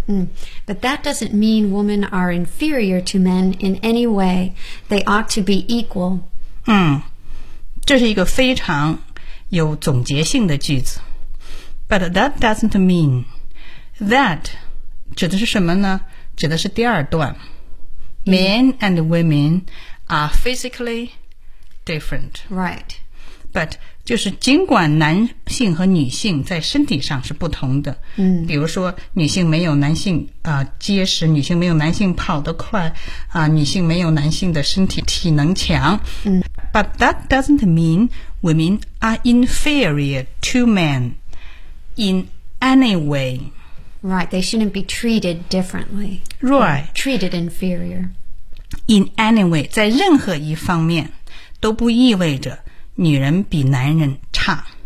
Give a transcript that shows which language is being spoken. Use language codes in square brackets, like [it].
[en] But that doesn't mean women are inferior to men in any way. They ought to be equal. [zh] 这是一个非常有总结性的句子。 [en] But that doesn't mean [zh] that 指的是什么呢？指的是第二段。 [en] Men and women are physically different. Right. [zh] But 就是尽管男性和女性在身体上是不同的，比如说女性没有男性结实，女性没有男性跑得快女性没有男性的身体体能强。 [en] But that doesn't mean women are inferior to men. In any way. Right, they shouldn't be treated differently. Right. Treated inferior. In any way, [zh] 在任何一方面都不意味着女人比男人差。